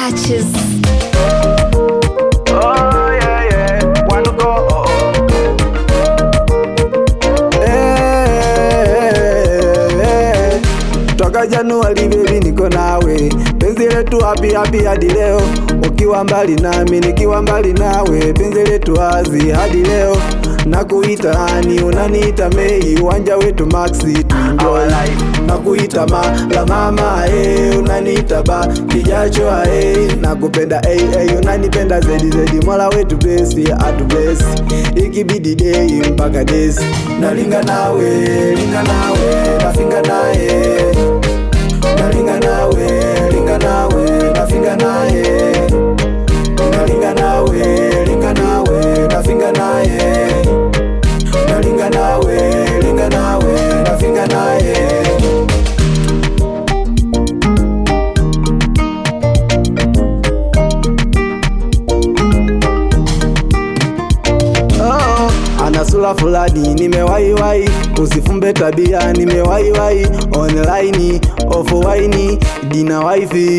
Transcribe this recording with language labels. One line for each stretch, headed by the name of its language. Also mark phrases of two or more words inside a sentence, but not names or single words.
English: Beaches. Oh yeah yeah, wanna go oh, oh.
Swahili: Toka Januari baby niko nawe, penzi letu
English: happy happy
Swahili: hadi leo. Ukiwa mbali nami nikiwa mbali nawe, penzi letu wazi hadi leo. Nakuita hani unaniita Mei, uwanja wetu Maxi tuenjoy. Nakuita la mama unaniita ba kijacho nakupenda unanipenda zedi Mola wetu bless atu bless, ikibidi day mpaka days. Nalinga nawe nafinga naye, nalinga nawe nafinga naye, nalinga nawe nafinga naye, nalinga nawe nafinga naye. Ana sura fulani nimewaiwai, usifumbe tabia nimewaiwai,
English: online offline
Swahili: dina wifi.